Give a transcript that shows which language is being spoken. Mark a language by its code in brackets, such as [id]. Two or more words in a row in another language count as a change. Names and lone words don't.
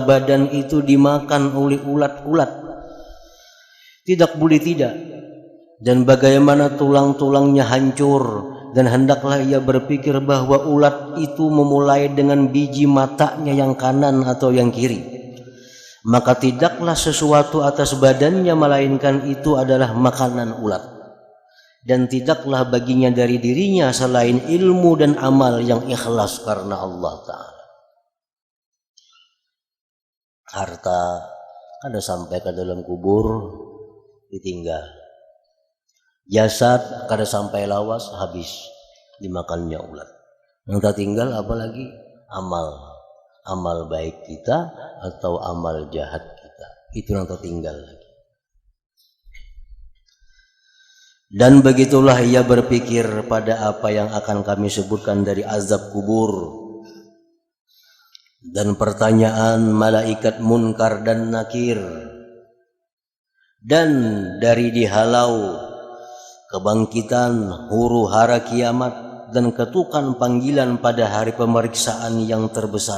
[id] badan itu dimakan oleh ulat-ulat, tidak boleh tidak, dan bagaimana tulang-tulangnya hancur, dan hendaklah ia berpikir bahwa ulat itu memulai dengan biji matanya yang kanan atau yang kiri, maka tidaklah sesuatu atas badannya melainkan itu adalah makanan ulat, dan tidaklah baginya dari dirinya selain ilmu dan amal yang ikhlas karena Allah Ta'ala. [bjn] Harta kada sampai ke dalam kubur ditinggal, jasad kada sampai lawas habis dimakannya ulat. Yang tak tinggal apalagi amal baik kita atau amal jahat kita, itu yang tertinggal lagi. [id] Dan begitulah ia berpikir pada apa yang akan kami sebutkan dari azab kubur dan pertanyaan malaikat munkar dan nakir, dan dari dihalau kebangkitan huru hara kiamat dan ketukan panggilan pada hari pemeriksaan yang terbesar.